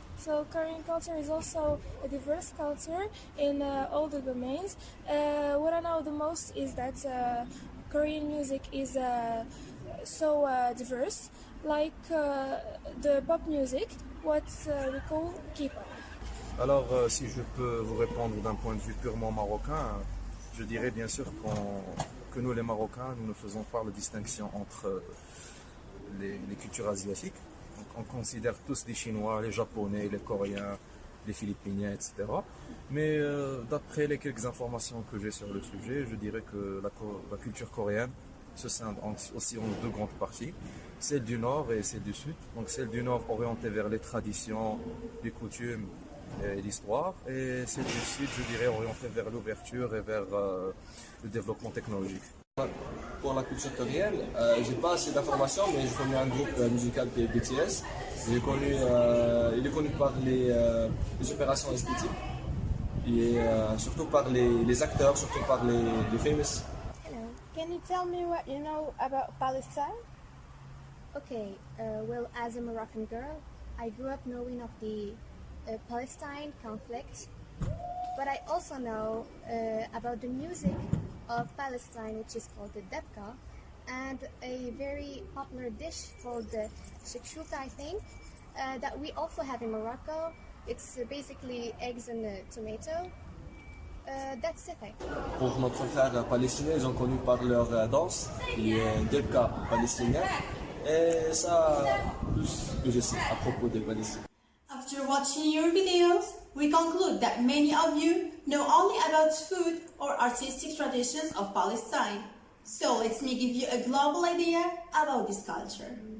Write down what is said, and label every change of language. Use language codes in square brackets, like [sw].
[en] So Korean culture is also a diverse culture in all the domains. What I know the most is that Korean music is so diverse, like the pop music, what we call K-pop. [fr] Alors, si je peux vous répondre d'un point de vue purement marocain, je dirais bien sûr que nous les Marocains, nous ne faisons pas la distinction entre les cultures asiatiques. Donc, on considère tous les Chinois, les Japonais, les Coréens, les Philippiniens, etc. Mais d'après les quelques informations que j'ai sur le sujet, je dirais que la culture coréenne se scinde aussi en 2 grandes parties, celle du Nord et celle du Sud. Donc celle du Nord orientée vers les traditions, les coutumes et l'histoire, et celle du Sud, je dirais, orientée vers l'ouverture et vers le développement technologique. Pour la culture coréenne, j'ai pas assez d'informations, mais je connais un groupe musical qui est BTS. Il est connu par les opérations esthétiques et surtout par les acteurs, surtout par les famous. [en] Hello. Can you tell me what you know about Palestine? Okay, well, as a Moroccan girl, I grew up knowing of the Palestine conflict, but I also know about the music of Palestine, which is called the debka, and a very popular dish called the shakshuka, I think, that we also have in Morocco. It's basically eggs and tomato. That's it, I think. [fr] Pour notre frère palestinien, ils ont connu par leur danse, qui est debka palestinien, et ça, tout ce que je sais à propos des Palestiniens. [en] After watching your videos, we conclude that many of you know only about food or artistic traditions of Palestine. So let me give you a global idea about this culture.